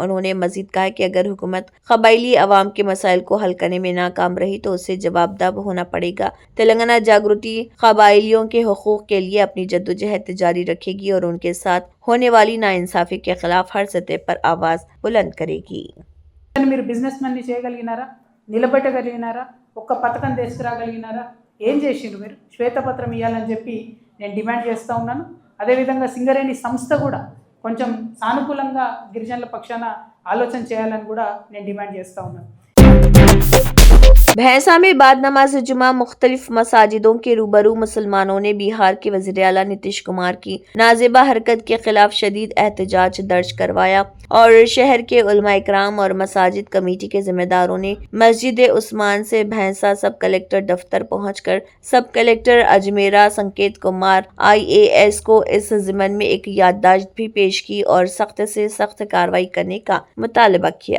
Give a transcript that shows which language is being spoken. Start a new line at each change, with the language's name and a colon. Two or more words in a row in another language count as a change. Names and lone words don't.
Urdu: انہوں نے مزید کہا کہ اگر حکومت قبائلی عوام کے مسائل کو حل کرنے میں ناکام رہی تو اسے جواب دہ ہونا پڑے گا۔ تلنگانہ جاگرتی قبائلیوں کے حقوق کے لیے اپنی جدوجہد جاری رکھے گی اور ان کے ساتھ ہونے والی ناانصافی کے خلاف ہر سطح پر آواز بلند کرے گی۔
Telugu: మీరు బిజినెస్ మన్ని చేయగలిగినారా, నిలబెట్టగలిగినారా, ఒక్క పథకం తీసుకురాగలిగినారా, ఏం చేసిండ్రు? మీరు శ్వేతపత్రం ఇవ్వాలని చెప్పి నేను డిమాండ్ చేస్తూ ఉన్నాను. అదేవిధంగా సింగరేణి సంస్థ కూడా కొంచెం సానుకూలంగా గిరిజనుల పక్షాన ఆలోచన చేయాలని కూడా నేను డిమాండ్ చేస్తూ ఉన్నాను।
Urdu: بھینسا میں بعد نماز جمعہ مختلف مساجدوں کے روبرو مسلمانوں نے بہار کے وزیر اعلیٰ نتیش کمار کی نازیبہ حرکت کے خلاف شدید احتجاج درج کروایا اور شہر کے علماء اکرام اور مساجد کمیٹی کے ذمہ داروں نے مسجد عثمان سے بھینسا
English: sub collector
Urdu: دفتر پہنچ کر
English: sub collector
Urdu: اجمیرا سنکیت کمار IAS کو اس ضمن میں ایک یادداشت بھی پیش کی اور سخت سے سخت کارروائی کرنے کا مطالبہ کیا۔